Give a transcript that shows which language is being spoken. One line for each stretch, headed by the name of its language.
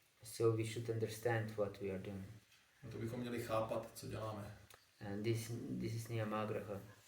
English: So we should understand what we are doing.
Czech: A to bychom měli chápat, co děláme.
English: And this is Niyamagraha.